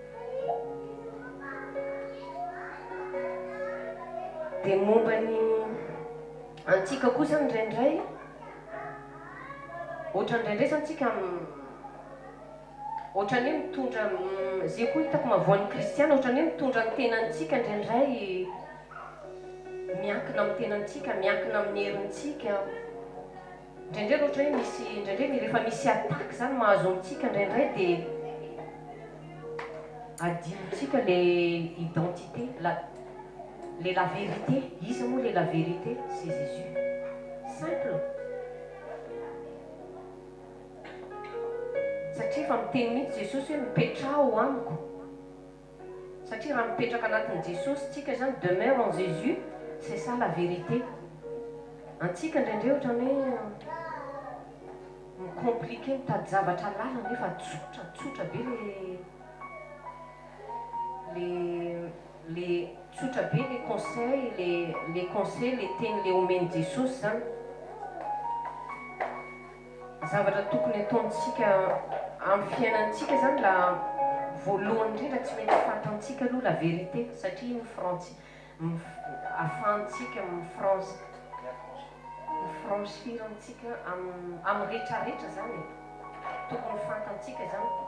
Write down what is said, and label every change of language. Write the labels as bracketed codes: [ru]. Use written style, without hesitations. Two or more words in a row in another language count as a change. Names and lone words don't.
[mg] Dia momba ny antsika koa zany ndraindray ohatra ndraindray zany tsika ohatrany hoe mitondra zay koa hitako mahavoan'ny kristiana ohatrany hoe mitondra ny tenantsika ndraindray miankina amin'ny tenantsika, miankina amin'ny herintsika. Ndraindray ohatra hoe misy ndraindray rehefa misy attaque zany mahazo amintsika ndraindray dia adinontsika [fr] le identité, la vérité. [mg] Izy moa [fr] la vérité, c'est Jésus. Simple. [mg] Satria efa miteny mihitsy Jesosy hoe mipetraha ao amiko. Satria raha mipetraka anatin'i Jesosy tsika zany [fr] demeure en Jésus, c'est ça la vérité. [mg] Antsika ndraindray ohatrany hoe micompliqué mitady zavatra lalana nefa tsotra be les tsotra be [fr] les conseils, les conseils, [mg] les teny le omeny Jesosy zany. Zavatra tokony ataontsika amin'ny fiainantsika zany la voalohany indrindra tsy maintsy fantantsika aloha la vérité satria ahafahantsika mifranchir antsika amin'ny rehetrarehetra zany tokony fantantsika zany.